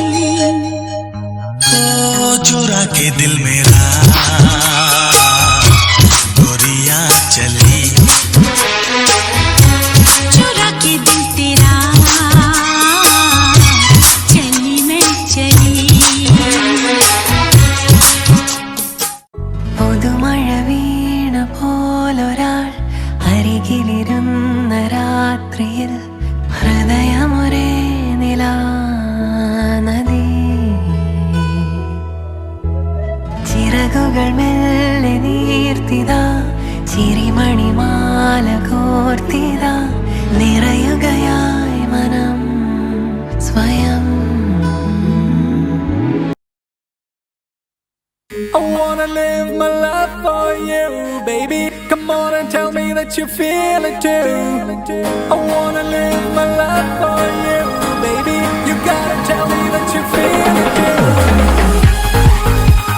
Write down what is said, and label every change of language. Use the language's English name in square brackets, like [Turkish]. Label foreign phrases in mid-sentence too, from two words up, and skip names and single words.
[Hindi] ओ चुरा के दिल मेरा गोरिया चली. चुरा के दिल तेरा चली मैं चली. [Malayalam] പുതുമഴ വീണ പോലൊരാൾ അരികിലിരുന്ന രാത്രിയിൽ ഹൃദയമൊരേ നിലാനദി. ചിറകുകൾ മെല്ലെ നീർത്തിതാ. ചിരിമണിമാല കോർത്തിതാ. നിറയുകയായി മനം സ്വയം. [English] I wanna live my life for you, baby. Come on and tell me that you feel it too. I wanna live my life for you, baby. You gotta tell me that you feel it too.